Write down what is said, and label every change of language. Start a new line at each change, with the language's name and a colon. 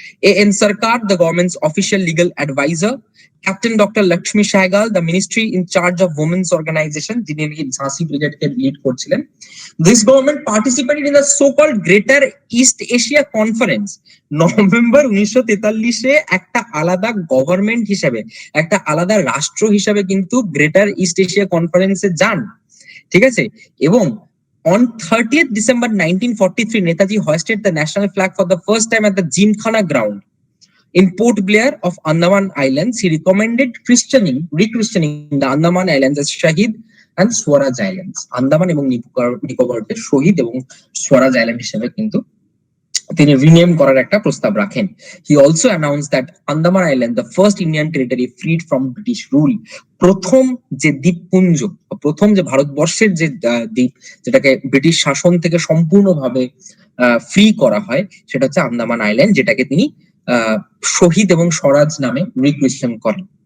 English: A N Sarkar, the governments official legal adviser, captain doctor Lakshmi Sahgal, the ministry in charge of women's organisation,
Bangla: যিনি ঝাঁসি ব্রিগেডকে lead করছিলেন।
English: This government participated in the so called greater east Asia conference.
Bangla: November 1943-এ একটা আলাদা government হিসেবে, একটা আলাদা রাষ্ট্র হিসেবে কিন্তু গ্রেটার ইস্ট এশিয়া কনফারেন্সে যান। ঠিক আছে, এবং
English: on 30th December 1943, Netaji hoisted the national flag for the first time at the Gymkhana ground in Port Blair of Andaman Islands. He recommended rechristening the Andaman Islands as Shahid and Swaraj Islands.
Bangla: Andaman এবং নিকোবরকে শহীদ এবং স্বরাজ island হিসেবে কিন্তু তিনি rename করার একটা প্রস্তাব রাখেন।
English: He also announce that Andaman island, the first Indian territory freed from British rule.
Bangla: প্রথম যে দ্বীপপুঞ্জ, প্রথম যে ভারতবর্ষের যে দ্বীপ, যেটাকে ব্রিটিশ শাসন থেকে সম্পূর্ণভাবে ফ্রি করা হয়, সেটা হচ্ছে আন্দামান আইল্যান্ড, যেটাকে তিনি শহীদ এবং স্বরাজ নামে রিক্রিস্টেন করেন।